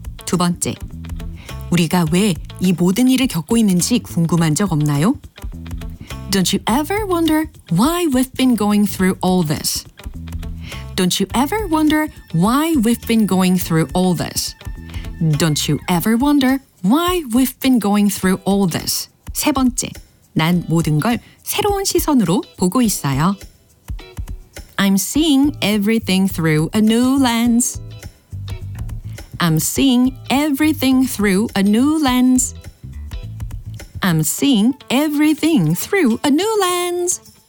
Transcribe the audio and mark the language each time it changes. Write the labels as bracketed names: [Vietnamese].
[Korean] 두 번째, 우리가 왜 이 모든 일을 겪고 있는지 궁금한 적 없나요? [English] Don't you ever wonder why we've been going through all this? Don't you ever wonder why we've been going through all this? Don't you ever wonder why we've been going through all this? [Korean] 세 번째, 난 모든 걸 새로운 시선으로 보고 있어요. [English] I'm seeing everything through a new lens. I'm seeing everything through a new lens. I'm seeing everything through a new lens.